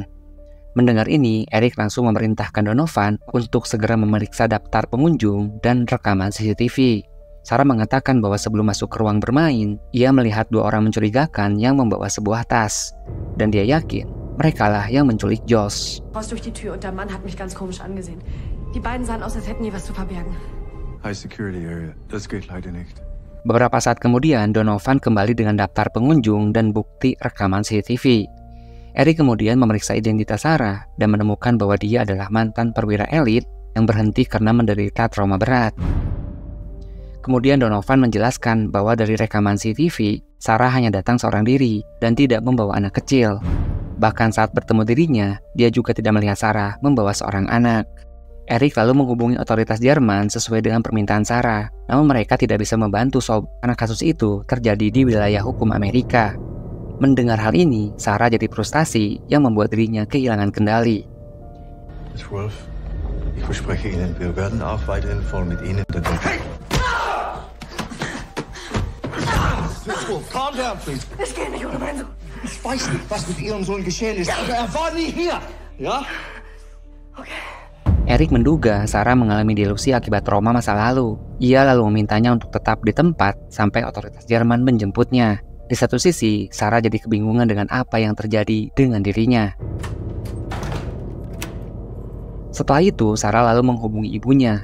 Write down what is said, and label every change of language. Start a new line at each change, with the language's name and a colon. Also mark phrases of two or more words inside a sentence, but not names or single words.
Indonesian: Mendengar ini, Eric langsung memerintahkan Donovan untuk segera memeriksa daftar pengunjung dan rekaman CCTV. Sarah mengatakan bahwa sebelum masuk ke ruang bermain, ia melihat 2 orang mencurigakan yang membawa sebuah tas. Dan dia yakin, merekalah yang menculik Josh.
German: Raus durch die Tür und der Mann hat mich ganz komisch angesehen. Die beiden sahen aus, als hätten die was zu verbergen.
English: High security area.
German: Das geht leider nicht.
Indonesian: Beberapa saat kemudian, Donovan kembali dengan daftar pengunjung dan bukti rekaman CCTV. Eric kemudian memeriksa identitas Sarah dan menemukan bahwa dia adalah mantan perwira elit yang berhenti karena menderita trauma berat. Kemudian Donovan menjelaskan bahwa dari rekaman CCTV, Sarah hanya datang seorang diri dan tidak membawa anak kecil. Bahkan saat bertemu dirinya, dia juga tidak melihat Sarah membawa seorang anak. Erik lalu menghubungi otoritas Jerman sesuai dengan permintaan Sarah. Namun mereka tidak bisa membantu Sob karena kasus itu terjadi di wilayah hukum Amerika. Mendengar hal ini, Sarah jadi frustasi yang membuat dirinya kehilangan kendali. Miss Wolf, ich verspreche Ihnen, wir werden auch weiterhin voll mit Ihnen den Hey!
English: Miss Wolf, calm down, please.
German: Ich gehe nicht ohne meinen Sohn. Ich weiß nicht, was mit Ihrem Sohn geschehen ist, aber er war nie hier, ja? Okay.
Indonesian: Erik menduga Sarah mengalami delusi akibat trauma masa lalu. Ia lalu memintanya untuk tetap di tempat sampai otoritas Jerman menjemputnya. Di satu sisi, Sarah jadi kebingungan dengan apa yang terjadi dengan dirinya. Setelah itu, Sarah lalu menghubungi ibunya.